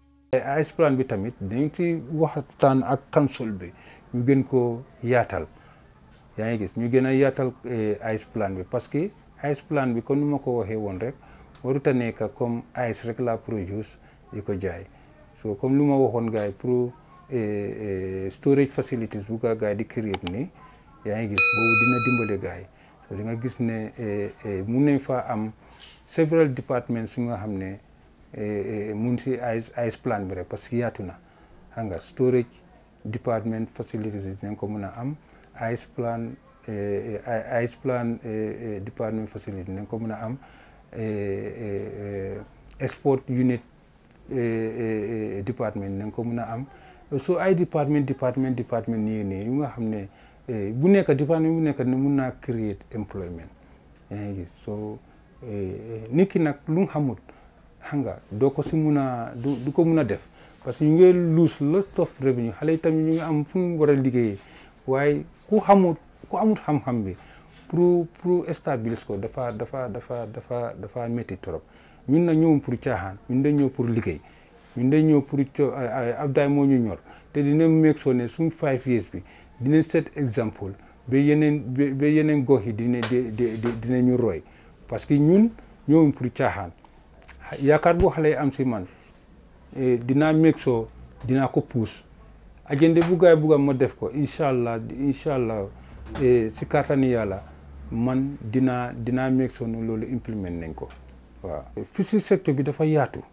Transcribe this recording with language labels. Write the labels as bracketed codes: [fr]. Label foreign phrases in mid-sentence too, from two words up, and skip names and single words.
[en] ice plan [wo] bi tamit dañ ci waxtaan ak council bi ñu gën ko yaatal yaa ngi gis ñu gën a yaatal [en] ice plan [wo] bi [fr] parce que [wo] ice plan bi comme ni ma ko waxee woon rek warut a nekk comme ice rek la produce di ko jaay so comme lu ma waxoon gars yi pour [en] storage facilities [wo] bu gaa yi di create nii yaa ngi gis boobu dina dimbale gars yi so di nga gis ne mun nañ fa am [en] several departments [wo] yu nga xam ne mun si [en] ice plan [wo] bi rek [fr] parce que [wo] yaatu na xam nga [en] storage department facilities [wo] dinañ ko mën a am [en] ice plan department facility [wo] dinañ ko mën a am [en] export unit department [wo] dinañ ko mën a am so ay department nii yu nga xam ne bu nekk department bu nekk ne mun naa [en] create employment [wo] yaa ngi gis so nit ki nag lu nga xamut xam nga doo ko si mun a du ko mun a def [fr] parce que [wo] ñu ngi [en] lose lot of revenue [wo] xale yi tamit ñu ngi am fu mu war a liggéeyee waaye ku amut xam-xam bi [fr] pour stabiliser [wo] ko dafa métti trop ñun na ñëw pour caaxaan ñun dañ ñëw pour liggéey ñun dañ ñëw pour Abdaay moo ñu ñor te dina meeg soo ne suñ 5 years bi dina set exemple ba yeneen gox yi dina ñu roy [fr] parce que [wo] ñun ñëwuñ pour caaxaan yaakaar boo xale yi am si man dinaa meeg soo dinaa ko puus agenda bu gaay bugga ma def ko [ar] إن شاء الله [wo] si kàttani yàlla man dinaa meeg soo ne loolu implement nañ ko waaw fi si secteur bi dafa yaatu